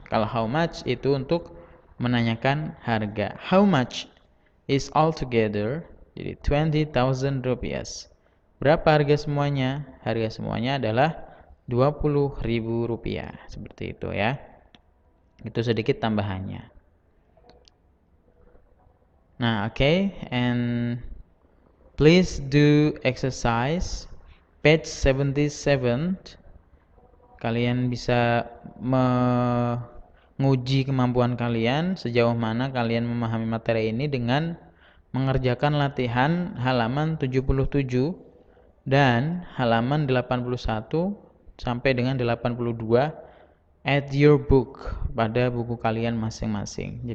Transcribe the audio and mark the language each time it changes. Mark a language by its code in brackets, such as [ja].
[id] Kalau how much itu untuk menanyakan harga. [en] How much is altogether? [id] Jadi 20.000 rupiah. Berapa harga semuanya? Harga semuanya adalah 20.000 rupiah. Seperti itu ya. Itu sedikit tambahannya. [en] Nah, okay, and please do exercise page 77. [id] Kalian bisa menguji kemampuan kalian sejauh mana kalian memahami materi ini dengan mengerjakan latihan halaman 77 dan halaman 81 sampai dengan 82 [en] at your book, [id] pada buku kalian masing-masing.